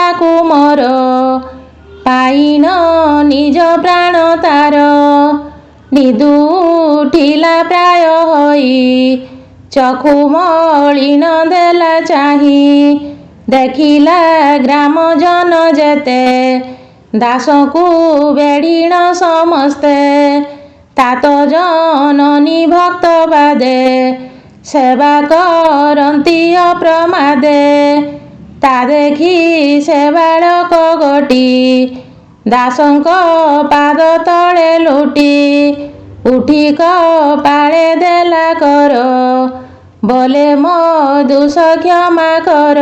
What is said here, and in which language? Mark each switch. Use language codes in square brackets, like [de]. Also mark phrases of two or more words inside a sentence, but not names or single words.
[or] କୁମର ପାଇନ ନିଜ ପ୍ରାଣ ତାର ନିଦୁ ଉଠିଲା ପ୍ରାୟ ହୋଇ ଚଖୁ ମଳିନ ଦେଲା ଚାହିଁ ଦେଖିଲା ଗ୍ରାମ ଜନ ଯେତେ ଦାସକୁ ବେଢ଼ିଣ ସମସ୍ତେ ତାତ ଜନନୀ ଭକ୍ତ ବାଦେ ସେବା କରନ୍ତି ଅପ୍ରମାଦେ। ତା ଦେଖି ସେ ବାଳକ ଗୋଟି ଦାସଙ୍କ ପାଦ ତଳେ ଲୋଟି ଉଠି କପାଳେ ଦେଲା କର, ବୋଲେ ମୋ ଦୋଷ କ୍ଷମା କର।